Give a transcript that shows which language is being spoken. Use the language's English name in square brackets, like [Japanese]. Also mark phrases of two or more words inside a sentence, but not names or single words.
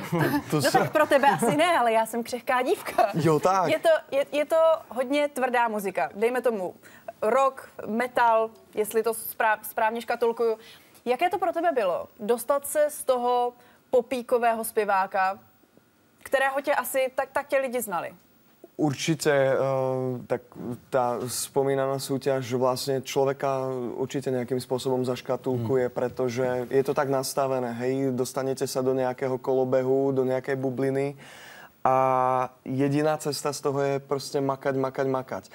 [Czech] No tak pro tebe asi ne, ale já jsem křehká dívka. Jo, tak. Je to hodně tvrdá muzika. Dejme tomu rock, metal, jestli to správně škatulkuju. Jaké to pro tebe bylo? Dostat se z toho popíkového zpěváka, kterého tě asi, tak tě lidi znali. [Slovak] Určite, tak tá spomínaná súťaž vlastne človeka určite nejakým spôsobom zaškatulkuje, pretože je to tak nastavené, hej, dostanete sa do nejakého kolobehu, do nejakej bubliny a jediná cesta z toho je proste makať.